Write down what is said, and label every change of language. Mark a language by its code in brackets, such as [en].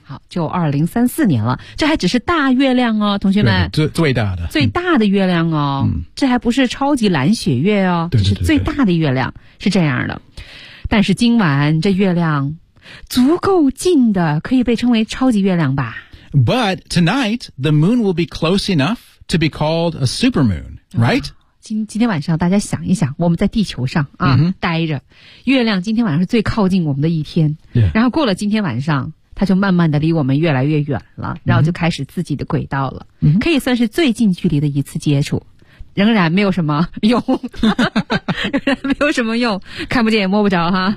[zh] 好，就2034年了。这还只是大月亮哦，同学们。最大的。最大的月亮哦、嗯。这还不是超级蓝血月哦。对。这是最大的月亮，是这样的。但是今晚这月亮足够近的可以被称为超级月亮吧。 [en] But tonight, the moon will be close enough to be called a supermoon, right?、 [zh] 啊、今天晚上大家想一想，我们在地球上啊、 mm-hmm. 待着，月亮今天晚上是最靠近我们的一天、 yeah. 然后过了今天晚上它就慢慢的离我们越来越远了，然后就开始自己的轨道了、 mm-hmm. 可以算是最近距离的一次接触，仍然没有什么用，仍然没有什么用，看不见也摸不着哈。